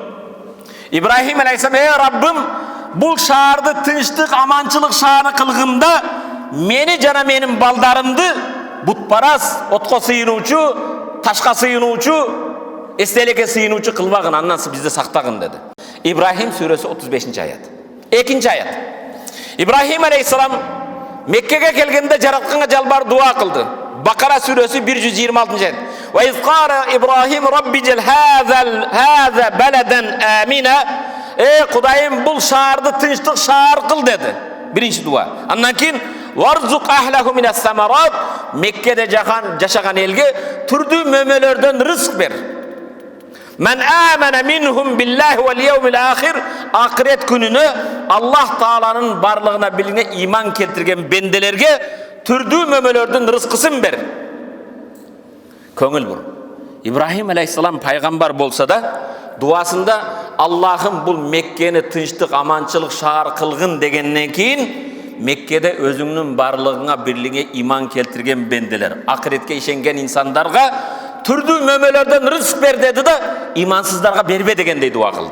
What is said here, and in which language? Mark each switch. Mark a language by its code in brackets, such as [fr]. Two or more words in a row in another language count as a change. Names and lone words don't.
[ky] Ибрахим алейхиссалам: ey Раббым, бул шаарды тынчтык, аманчылык шаары кылгында мени жана менин балдарымды бутпарас, отко сыйынуучу, ташка сыйынуучу, эстеликке сыйынуучу кылбагын, андан бизди сактагын деди. Ибрахим сүрөсү 35 аят. Экинчи аят. Ибрахим алейхиссалам Меккеге келгенде жаратканга жалбар дуа кылды. Бакара сүрөсү 126 аят. [ar] وإذ قال إبراهيم رب اجعل هذا بلدا آمنا, [ky] ey Кудайым, бул шаарды тынчтык шаар кыл деди. Биринчи дуа. Андан кийин [ar] وارزق أهله من الثمرات, [ky] Меккеде жашаган элге түрдүү мөмөлөрдөн рызык бер. [ar] من آمن منهم بالله واليوم الآخر, [ky] акырет күнүнө Аллах Тааланын барлыгына билине иман келтирген бенделерге түрдүү мөмөлөрдүн рызкысын бер. Көңүл бур. Ибрахим алейхиссалам пайгамбар болса да, дуасында Аллахым бул Меккени тынчтык, аманчылык шаар кылгын дегенден кийин Меккеде өзүңнүн барлыгыңа бирлиге иман келтирген бенделер, акыретке ишенген инсандарга түрдүү мөмөлөрдөн рызык бер деди да, имансыздарга бербе дегендей дуа кылды.